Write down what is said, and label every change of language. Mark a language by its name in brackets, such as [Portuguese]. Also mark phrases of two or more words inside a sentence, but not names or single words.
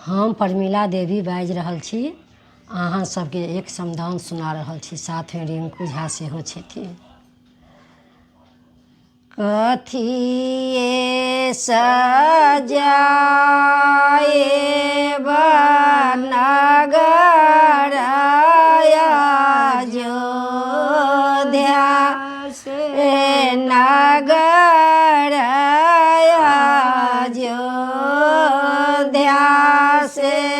[Maithili] हम प्रमिला देवी बाजि रहल छी। अहाँ सबके एक समदाउन सुना रहल छी, साथमे रिंकू झा सेहो छथिन। कथिए सजाए नगर अयोध्या से नगर अयोध्या से